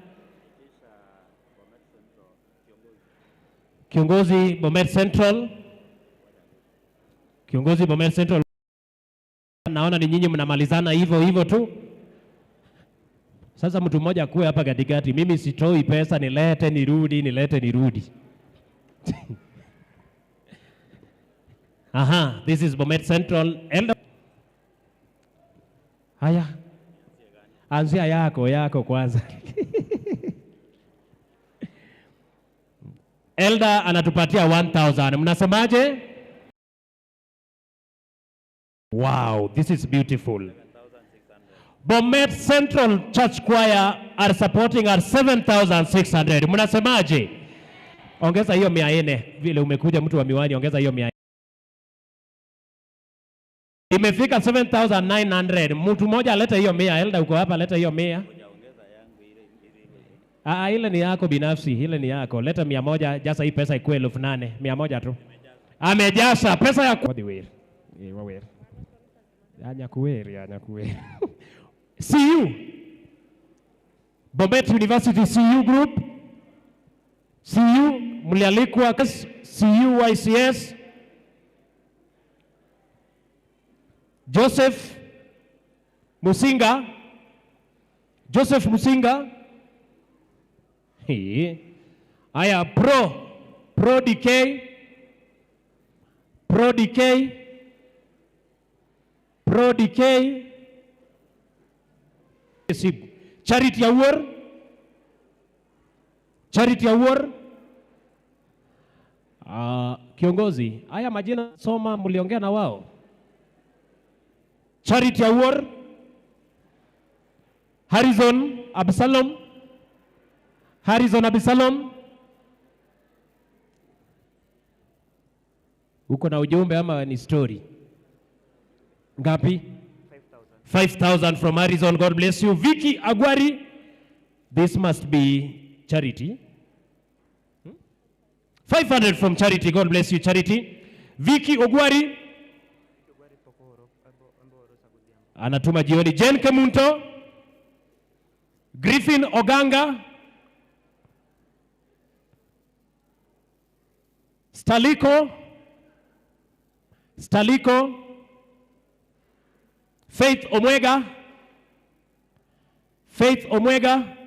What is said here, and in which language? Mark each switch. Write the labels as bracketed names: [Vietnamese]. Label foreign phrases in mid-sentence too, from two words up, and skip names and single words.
[Swahili] Kiongozi Bomet Central. Naona ni nyinyi mnamalizana hivyo tu. Sasa mtu mmoja kuwe hapa katikati. Mimi sitoi pesa, nilete nirudi. [English] Aha, this is Bomet Central. Elder. [Swahili] Haya. Anzia yako kwanza. Elder anatupatia 1,000. Mnasemaje? [English] Wow, this is beautiful. Bomet Central Church Choir are supporting at 7,600. [Swahili] Mnasemaje? Ongeza hiyo 400. Vile umekuja mtu wa miwani, ongeza hiyo 400. Imefika 7,900. Mtu mmoja aleta hiyo 100. Elda uko hapa, leta hiyo 100. Ile ni yako binafsi, ile ni yako. Leta 100, jasa hii pesa ikuwe 8,000. 100 tu. Amejasa pesa ya wawe. Anyakuweri. CU. Bomet University CU group. CU mlialikwa CU YCS. Joseph Musinga. Aya Pro DK. Charity Award. Kiongozi, haya majina soma, mliongea na wao. Charity Award. Harrison Absalom. Uko na ujumbe ama ni story? [English] Ngapi? 5,000 from Harrison. God bless you. Vicky Agwari. This must be Charity. 500 from Charity. God bless you, Charity. Vicky Ogwari. [Swahili] Anatuma jioni. [English] Jen Kemunto. Griffin Oganga. Staliko. Faith Omwega.